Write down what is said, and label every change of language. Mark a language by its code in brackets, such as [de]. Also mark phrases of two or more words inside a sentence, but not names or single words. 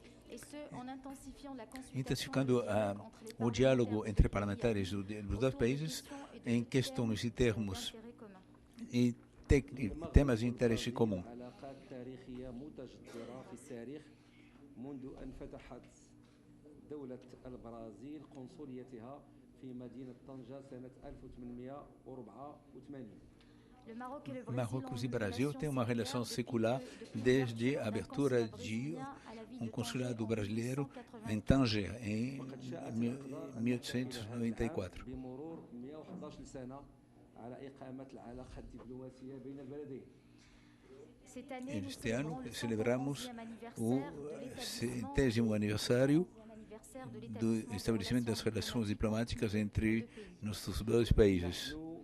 [pt] intensificando o diálogo entre parlamentares dos dois países em questões e termos e temas de interesse comum. [ar] منذ أن فتحت دولة البرازيل قنصليتها في مدينة طنجة سنة 1884. [pt] Marrocos e Brasil têm uma relação secular desde a abertura de consulado brasileiro em Tanger, em 1894. Este ano celebramos o 70º aniversário do estabelecimento das relações diplomáticas entre nossos dois países.